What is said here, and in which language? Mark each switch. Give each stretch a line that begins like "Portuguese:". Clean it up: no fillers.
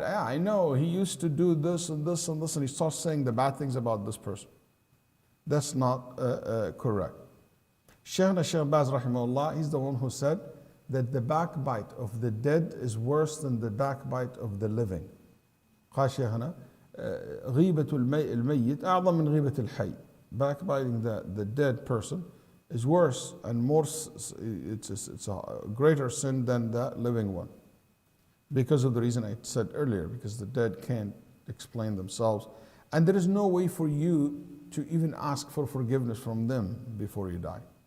English: Yeah, I know, he used to do this and this and this, and he starts saying the bad things about this person. That's not correct. Shaykh Baz rahimahullah, he's the one who said that the backbite of the dead is worse than the backbite of the living.
Arabic: قال شيخنا غيبة الميت أعظم من غيبة الحي.
English: Backbiting the dead person is worse and more, it's a greater sin than the living one. Because of the reason I said earlier, because the dead can't explain themselves. And there is no way for you to even ask for forgiveness from them before you die.